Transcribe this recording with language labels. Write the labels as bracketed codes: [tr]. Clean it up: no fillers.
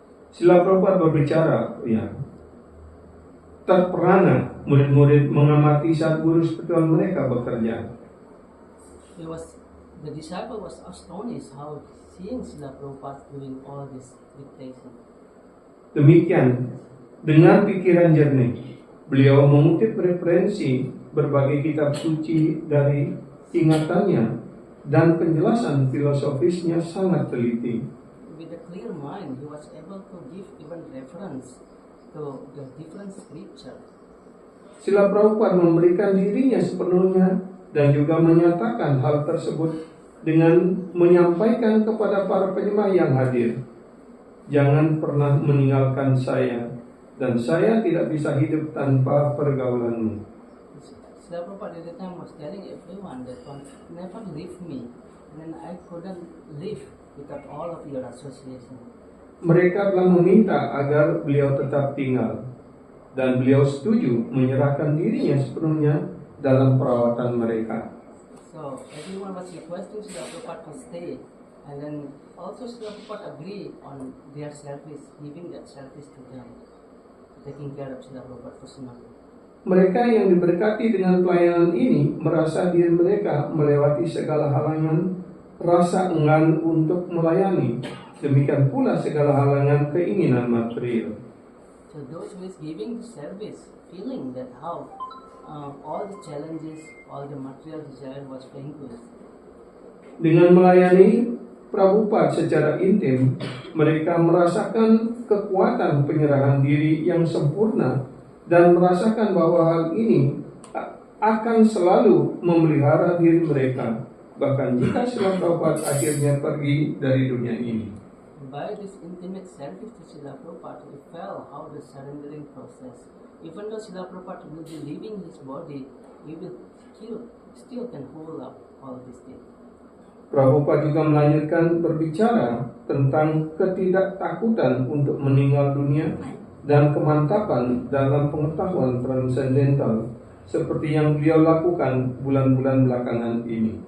[id] Srila Prabhupada berbicara, terperana murid-murid mengamati saat guru spiritual mereka bekerja. [en] The disciple was astonished how seeing Srila Prabhupada doing all this dictation. [id] Demikian, dengan pikiran jernih, beliau mengutip referensi berbagai kitab suci dari ingatannya dan penjelasan filosofisnya sangat teliti. [en] With a clear mind, he was able to give even reference to the different scriptures. [id] Srila Prabhupada memberikan dirinya sepenuhnya dan juga menyatakan hal tersebut dengan menyampaikan kepada para penyembah yang hadir, jangan pernah meninggalkan saya, dan saya tidak bisa hidup tanpa pergaulanmu. [en] Srila Prabhupada at the time was telling everyone that never leave me, and I couldn't live without all of your association. [id] Mereka telah meminta agar beliau tetap tinggal, dan beliau setuju menyerahkan dirinya sepenuhnya dalam perawatan mereka. [en] So everyone was requesting Srila Prabhupada to stay, and then also Srila Prabhupada agreed on their service, giving that service to them, taking care of Srila Prabhupada personally. [id] Mereka yang diberkati dengan pelayanan ini merasa diri mereka melewati segala halangan rasa enggan untuk melayani. Demikian pula segala halangan keinginan material. [en] So those who is giving the service, feeling that how all the challenges, all the material desire was vanquished. [id] Dengan melayani Prabhupada secara intim, mereka merasakan kekuatan penyerahan diri yang sempurna dan merasakan bahwa hal ini akan selalu memelihara diri mereka, bahkan jika Srila Prabhupada akhirnya pergi dari dunia ini. [en] By this intimate service to Srila Prabhupada, we felt how the surrendering process. Even though Srila Prabhupada will be leaving his body, he will still can hold up all these things. [id] Prabhupada juga melanjutkan berbicara tentang ketidaktakutan untuk meninggal dunia dan kemantapan dalam pengetahuan transcendental seperti yang beliau lakukan bulan-bulan belakangan ini.